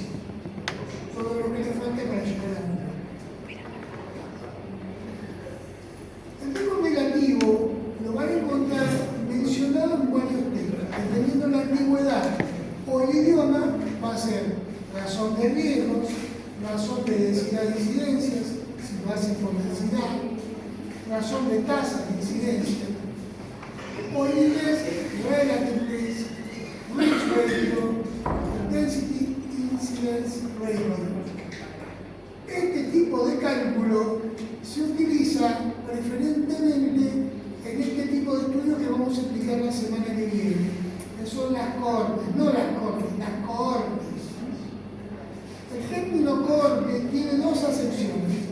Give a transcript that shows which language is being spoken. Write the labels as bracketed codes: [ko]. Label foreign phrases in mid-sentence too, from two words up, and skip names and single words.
[es] Todo lo que le falta para llegar a 1. El riesgo negativo lo van a encontrar mencionado en varios temas. Dependiendo de la antigüedad o el idioma, va a ser razón de riesgos, razón de densidad de incidencias, si lo hacen por densidad, razón de tasas de incidencia, o en inglés, [en] relative risk, risk ratio, density incidence ratio. [es] Este tipo de cálculo se utiliza preferentemente en este tipo de estudios que vamos a explicar la semana que viene, que son las cohortes, no las cortes, las cohortes. El término cohorte tiene dos acepciones.